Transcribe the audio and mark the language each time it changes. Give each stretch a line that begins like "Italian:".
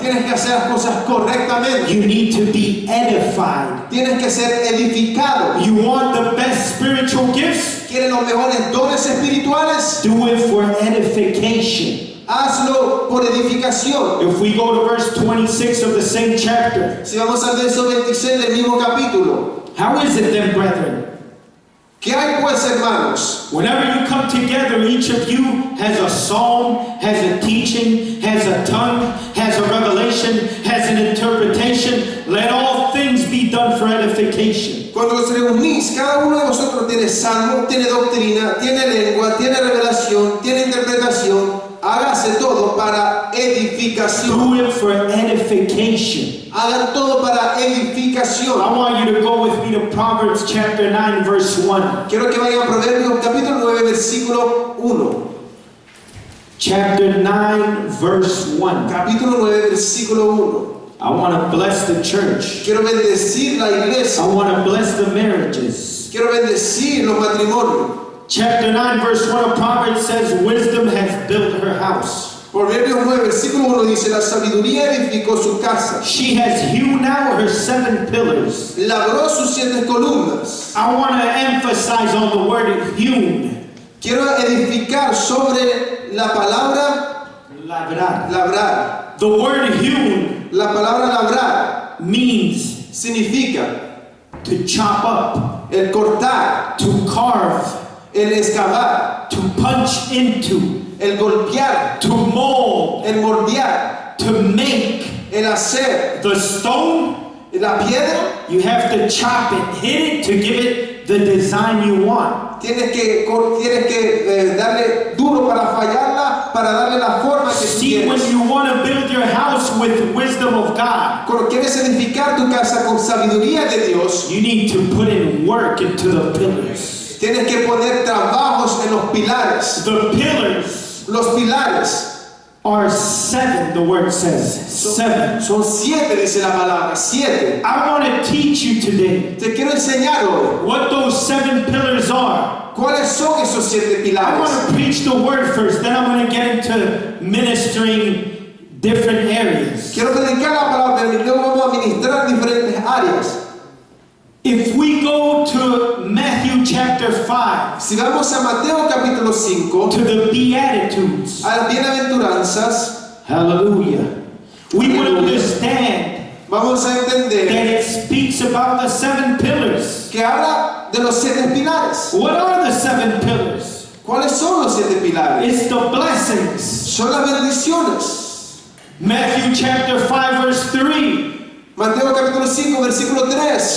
Spanish: Tienes que hacer las cosas correctamente.
English: You need to be edified.
Spanish: Tienes que ser edificado.
English: You want the best spiritual gifts?
Spanish: ¿Quieres los mejores dones espirituales?
English: Do it for edification.
Spanish: Hazlo por edificación.
English: If we go to verse 26 of the same chapter,
Spanish: Si vamos al verso 26 del mismo capítulo.
English: how is it then, brethren?
Spanish: ¿Qué hay pues, hermanos?
English: Whenever you come together, each of you has a psalm, has a teaching, has a tongue, has a revelation, has an interpretation. Let all things be done for edification.
Spanish: Cuando os reunís, cada uno de vosotros tiene salmo, tiene doctrina, tiene lengua, tiene revelación, tiene interpretación. Hágase todo para edificación.
English: Do it for edification.
Spanish: Hagan todo para edificación.
English: I want you to go with me to Proverbs chapter 9, verse 1.
Spanish: Quiero que vayan a Proverbios capítulo 9, versículo 1.
English: Chapter 9, verse 1.
Spanish: Capítulo 9, versículo 1.
English: I want to bless the church.
Spanish: Quiero bendecir la iglesia.
English: I want to bless the marriages.
Spanish: Quiero bendecir los matrimonios.
English: Chapter 9, verse 1 of Proverbs says, wisdom has built her house.
Spanish: Proverbios 9, versículo 1 dice, la sabiduría edificó su casa.
English: She has hewn out her 7 pillars.
Spanish: Labró sus 7 columnas.
English: I want to emphasize on the word hewn.
Spanish: Quiero edificar sobre la palabra Labrar. labrar.
English: The word hewn
Spanish: La palabra labrar
English: means
Spanish: significa
English: to chop up,
Spanish: el cortar,
English: to carve,
Spanish: el excavar,
English: to punch into,
Spanish: el golpear,
English: to mold,
Spanish: el moldear,
English: to make.
Spanish: el hacer.
English: The stone,
Spanish: La piedra
English: you have to chop it, hit it to give it the design you want.
Spanish: tienes que darle duro para fallarla, para darle la forma que tú
English: See, when
Spanish: quieres.
English: you want to build your house with wisdom of God,
Spanish: Cuando quieres edificar tu casa con sabiduría de Dios,
English: you need to put in work into the pillars.
Spanish: tienes que poner trabajos en los pilares.
English: The pillars
Spanish: Los pilares
English: are 7, the word says. 7.
Spanish: son 7, dice la palabra, 7.
English: I want to teach you today
Spanish: Te quiero enseñar hoy
English: what those 7 pillars are.
Spanish: cuáles son esos 7
English: I
Spanish: pilares.
English: want to preach the word first, then I'm going to get into ministering different areas.
Spanish: Quiero predicar la palabra y luego vamos a ministrar diferentes áreas.
English: If we go to Matthew chapter 5,
Spanish: Si vamos a Mateo capítulo 5,
English: to the Beatitudes,
Spanish: a las bienaventuranzas,
English: hallelujah, we would understand
Spanish: vamos a
English: that
Spanish: entender
English: it speaks about the 7 pillars.
Spanish: que habla de los 7 pilares.
English: What are the 7 pillars?
Spanish: ¿Cuáles son los 7 pilares?
English: It's the blessings.
Spanish: Son las bendiciones.
English: Matthew chapter 5 verse 3
Spanish: Mateo capítulo 5, versículo 3,